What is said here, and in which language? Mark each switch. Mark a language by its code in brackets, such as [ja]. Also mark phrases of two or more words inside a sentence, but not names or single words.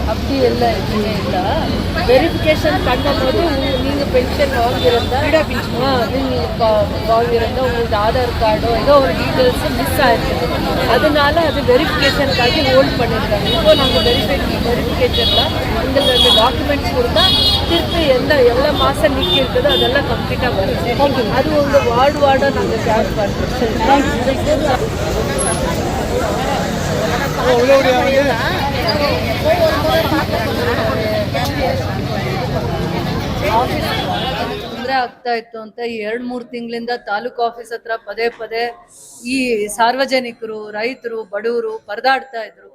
[ta] அப்படி இல்லை இல்லை வெரிஃபிகேஷன் பண்ணும்போது நீங்கள் பென்ஷன் வாங்கியிருந்தா நீங்கள் வாங்கியிருந்தா உங்களுக்கு ஆதார் கார்டோ ஏதோ ஒரு டீட்டெயில்ஸும் மிஸ் ஆகிருக்கு. அதனால அது வெரிஃபிகேஷனுக்காக ஹோல்ட் பண்ணியிருக்காங்க. இப்போ நாங்கள் வெரிஃபிகேஷனில் உங்களுக்கு அந்த டாக்குமெண்ட்ஸ் கொடுத்தா திருப்பி எவ்வளோ மாதம் நிற்கி இருக்குதோ அதெல்லாம் கம்ப்ளீட்டாக வருது. அது உங்கள் வார்டாக நாங்கள் ஷேர் பண்ணுறோம். [kn] ತೊಂದರೆ ಆಗ್ತಾ ಇತ್ತು ಅಂತ 2-3 ತಿಂಗಳಿಂದ ತಾಲೂಕು ಆಫೀಸ್ ಹತ್ರ ಪದೇ ಪದೇ ಈ ಸಾರ್ವಜನಿಕರು, ರೈತರು, ಬಡವರು ಪರದಾಡ್ತಾ ಇದ್ರು.